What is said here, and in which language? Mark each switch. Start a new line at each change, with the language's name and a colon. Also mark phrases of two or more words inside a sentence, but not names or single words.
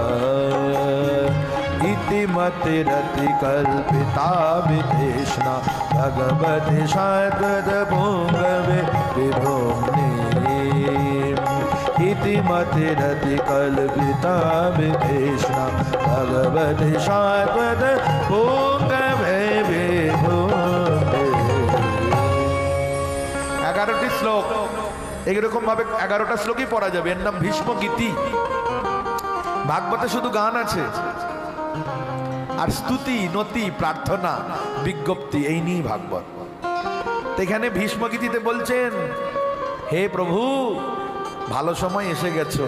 Sanskrit: इति मतिरति कल्पिता विदेशना भगवति शाश्वत पुंगवे विभुम्नि इति मतिरति कल्पिता विदेशना भगवति शाश्वत पुंगवे विभुम्नि।
Bangla: 11টি শ্লোক এইরকম ভাবে 11টা শ্লোকই পড়া যাবে। এর নাম ভীষ্ম গীতি। ভাগবতে শুধু গান আছে, আর স্তুতি নতি প্রার্থনা বিজ্ঞপ্তি এই নিয়েই ভাগবত। এখানে ভীষ্ম গীতিতে বলছেন, হে প্রভু ভালো সময় এসে গেছো।